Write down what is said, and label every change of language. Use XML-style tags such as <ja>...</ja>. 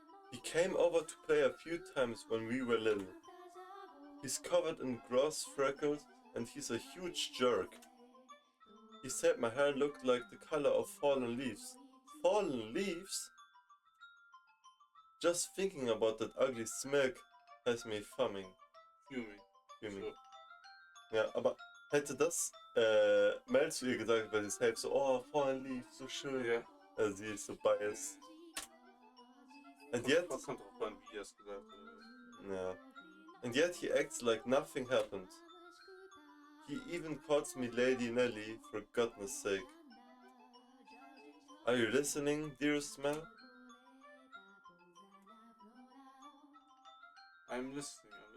<en>He came over to play a few times when we were little. He's covered in gross freckles and he's a huge jerk. He said my hair looked like the color of fallen leaves. Fallen leaves? Just thinking about that ugly smirk has me fuming. Fuming. Fuming. So.</en> <de>Ja, aber hätte das Mel zu ihr gesagt, weil sie selbst so, oh, Fallen Leaves, so schön. Ja. Also sie ist so biased.</de> <en>And yet,</en> <de>Kommt drauf an, wie er es gesagt hat.</de> <en>yeah. And yet he acts like nothing happened. He even calls me Lady Nelly, for goodness sake. Are you listening, dearest Mel? I'm listening.</en>